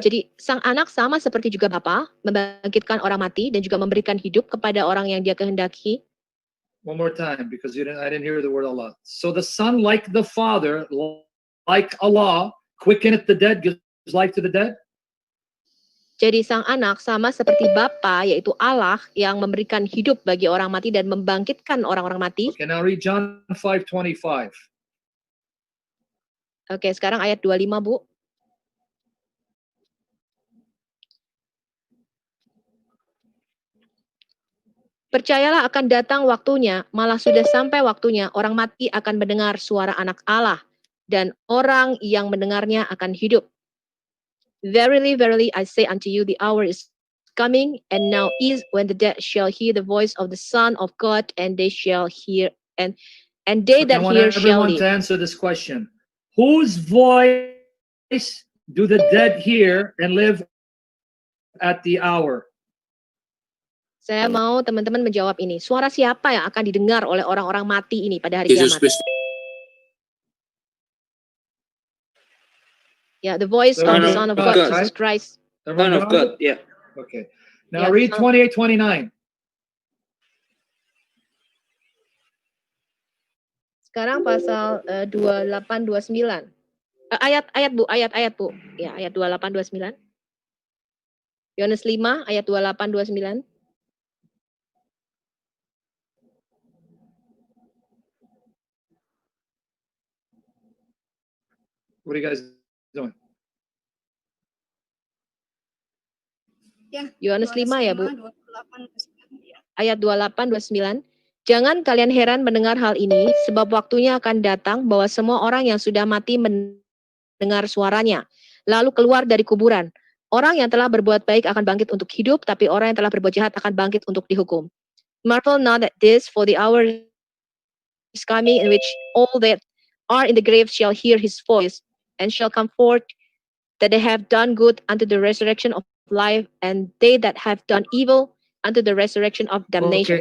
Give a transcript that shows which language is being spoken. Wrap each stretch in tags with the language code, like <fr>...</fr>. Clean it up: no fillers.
<id>Jadi sang anak sama seperti juga Bapa, membangkitkan orang mati dan juga memberikan hidup kepada orang yang Dia kehendaki.</id> <en>One more time, because I didn't hear the word Allah. So the Son, like the Father, like Allah, quickeneth the dead, gives life to the dead.</en> <id>Jadi sang anak sama seperti Bapa, yaitu Allah, yang memberikan hidup bagi orang mati dan membangkitkan orang-orang mati.</id> <en>Okay, now read John 5:25.</en> <id>Oke, sekarang ayat 25, Bu. Percayalah akan datang waktunya, malah sudah sampai waktunya, orang mati akan mendengar suara anak Allah, dan orang yang mendengarnya akan hidup.</id> <en>Verily, verily, I say unto you, the hour is coming, and now is, when the dead shall hear the voice of the Son of God, and they shall hear, and they that I want hear shall everyone to live. answer this question. Whose voice do the dead hear and live at the hour? Saya mau teman-teman menjawab ini. Suara siapa yang akan didengar oleh orang-orang mati ini pada hari kiamat? Yeah, the voice of the Son of God, God, Jesus Christ. Son of God, yeah. Okay. Now Yeah, read Son- 28:29.</en> <id>Sekarang pasal 28-29. Ayat Bu. Ya, ayat 28-29. Yohanes 5 ayat 28-29.</id> <en>What are you guys doing?</en> <id>Ya, Yohanes 5 ya, Bu. 28, 29, ya. Ayat 28-29. Jangan kalian heran mendengar hal ini, sebab waktunya akan datang bahwa semua orang yang sudah mati mendengar suaranya, lalu keluar dari kuburan. Orang yang telah berbuat baik akan bangkit untuk hidup, tapi orang yang telah berbuat jahat akan bangkit untuk dihukum.</id> <en>Marvel not at this, for the hour is coming in which all that are in the grave shall hear his voice, and shall come forth, that they have done good unto the resurrection of life, and they that have done evil unto the resurrection of damnation.</en>